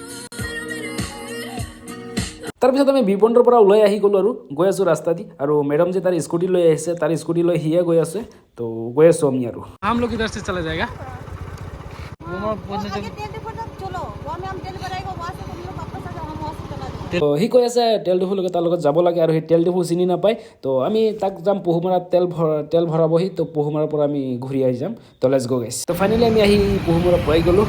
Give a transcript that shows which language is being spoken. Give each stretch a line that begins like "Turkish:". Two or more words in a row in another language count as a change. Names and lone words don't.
Assamese: তাৰপিছত আমি ভিউ পইণ্টৰ পৰা ওলাই আহি গ'লোঁ, আৰু গৈ আছোঁ ৰাস্তা দি। আৰু মেডাম যে তাৰ স্কুটি লৈ আহিছে, তাৰ স্কুটি লৈ সিয়ে গৈ আছে। তো গৈ আছোঁ আমি আৰু।
Hindi: हम लोग इधर से चला जाएगा।
Assamese: তো সি কৈ আছে তেল ডিপুলৈকে তাৰ লগত যাব লাগে, আৰু সেই তেল ডিপু চিনি নাপায়। তো আমি তাক যাম পহুমৰাত তেল ভৰাবহি। তো পহুমৰাৰ পৰা আমি ঘূৰি আহি যাম। তো
English: let's go guys.
Assamese: তো ফাইনেলি আমি আহি পহুমৰা পাই গ'লোঁ।